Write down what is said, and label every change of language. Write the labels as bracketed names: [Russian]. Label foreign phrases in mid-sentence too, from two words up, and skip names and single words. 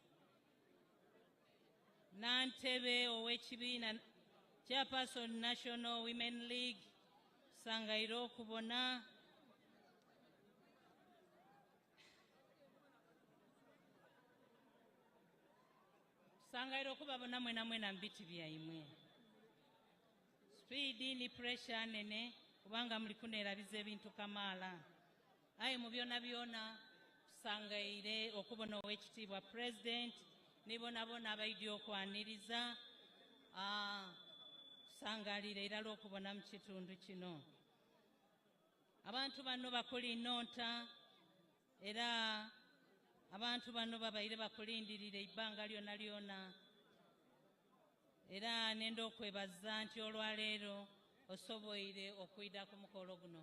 [Soga] Nantebe ow'ekibiina [English] Chairperson National Women League, [Soga] Sangairo Kubona, Sangairo kubabona mwena mbiti byaimwe. Speed ni pressure nene, kubanga muli kuneerabiza ebintu kamaala. Aye mu byonna Sangaire okubona ow'ekitiibwa President, nibonabona abaidde okwaniriza, Sangalire era lw'okubona mu kitundu kino. Abantu bano bakuli nnonta, era abantu bano babaire bakulindirira ebbanga lyonna, era nenda okwebaza nti olwaleero osoboire okwida ku mukolo guno.